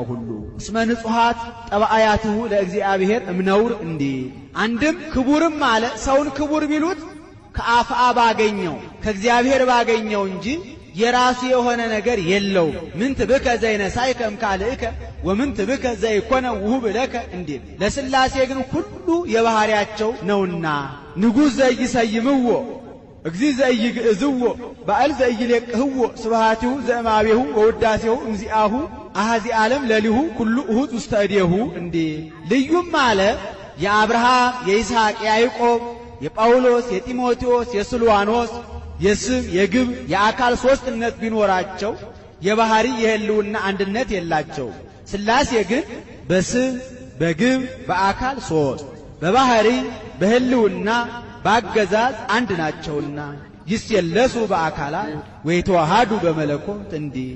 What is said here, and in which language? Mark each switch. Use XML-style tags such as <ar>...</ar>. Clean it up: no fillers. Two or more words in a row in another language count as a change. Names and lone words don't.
<am>ሁሉ</am> <gez>እስመ ንጹሐት ጠባአያትሁ ለእግዚአብሔር እምነውር</gez> <am>እንዲህ አንድም ክቡርም አለ ሰውን ክቡር ቢሉት ከአፍአ ባገኘው ከእግዚአብሔር ባገኘው እንጂ የራሱ የሆነ ነገር የለውም።</am> <gez>ምንት ብከ ዘይነሳይከ እምካልእከ ወምንት ብከ ዘይኮነ ውሁብ ለከ</gez> <am>እንዲል ለሥላሴ ግን ሁሉ የባሕርያቸው ነውና</am> <gez>ንጉሥ ዘይሰይምዎ እግዚእ ዘይግእዝዎ ባዕል ዘይሌቅህዎ ስብሐቲሁ ዘእማቤሁ ወውዳሴሁ እምዚአሁ አሐዚ ዓለም ለሊሁ ኩሉ እሁት ውስተ እዴሁ</gez> <am>እንዲህ ልዩም አለ የአብርሃም የይስሐቅ የያዕቆብ የጳውሎስ የጢሞቴዎስ የስልዋኖስ የስም የግብ የአካል ሦስትነት ቢኖራቸው የባሕሪ የህልውና አንድነት የላቸው። ሥላሴ ግን በስም በግብ በአካል ሦስት በባሕሪ በህልውና በአገዛዝ አንድ ናቸውና</am> <gez>ይስየለሱ በአካላት ወይተዋሃዱ በመለኮት</gez> <am>እንዲህ</am>